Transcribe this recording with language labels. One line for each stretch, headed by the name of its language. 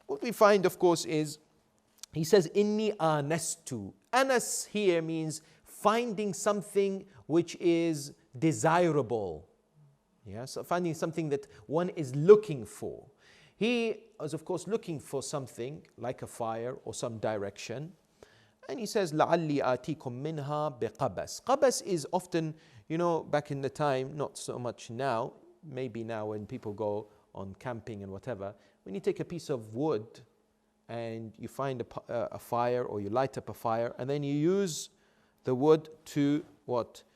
English: What we find, of course, is he says, Inni anastu. Anas here means finding something which is desirable. Yeah, so finding something that one is looking for. He was, of course, looking for something like a fire or some direction. And he says,
Arabic: لَعَلِّي آتِيكُم مِّنْهَا بِقَبَسٍ.
English: Qabas is often, back in the time, not so much now, maybe now when people go on camping and whatever, when you take a piece of wood and you find a fire, or you light up a fire, and then you use the wood to what?